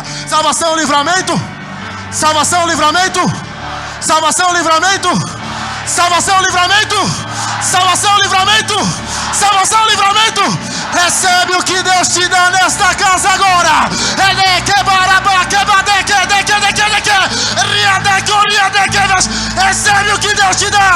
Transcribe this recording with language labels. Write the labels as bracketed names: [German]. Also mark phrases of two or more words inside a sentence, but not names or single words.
[Portuguese] Salvação, livramento. Salvação, livramento. Salvação, livramento. Salvação, livramento. Salvação, livramento. Salvação, livramento. Recebe o que Deus te dá nesta casa agora. Ele que baraba, que badeque, deque, deque, deque. Ria, deque, ria, Redequedas, recebe o que Deus te dá.